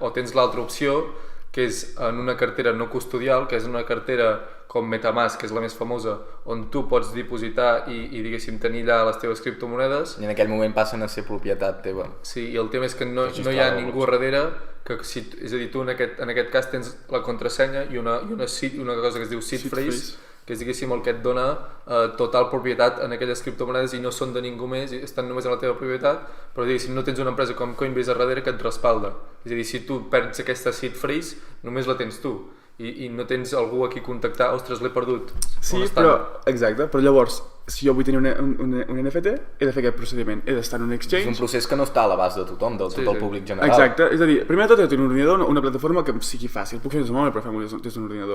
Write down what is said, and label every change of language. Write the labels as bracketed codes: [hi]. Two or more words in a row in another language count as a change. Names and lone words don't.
[ca] O tens l'altra opció, que és en una cartera no custodial, que és una cartera com Metamask, que és la més famosa, on tu pots dipositar i diguéssim, tenir allà les teves criptomonedes. I en aquell moment passen a ser propietat teva. Sí, i el tema és que no hi ha ningú darrere, és a dir, tu en aquest cas tens la contrasenya i una cosa que es diu [en] seed phrase, [ca] que és, diguéssim, el que et dona total propietat en aquelles criptomonedes i no són de ningú més, estan només en la teva propietat, però, diguéssim, no tens una empresa com Coinbase a darrere que et respalda. És a dir, si tu perds aquesta [en] seed phrase, [ca] només la tens tu i no tens algú a qui contactar, ostres, l'he perdut. Sí, però llavors, si jo vull tenir un NFT, he de fer aquest procediment, he d'estar en un exchange... És un procés que no està a l'abast de tothom, del tot el públic general. Exacte, és a dir, primer de tot he de tenir un ordinador, una plataforma que em sigui fàcil, puc fer des del mòbil, però fem-ho des d'un ordinador.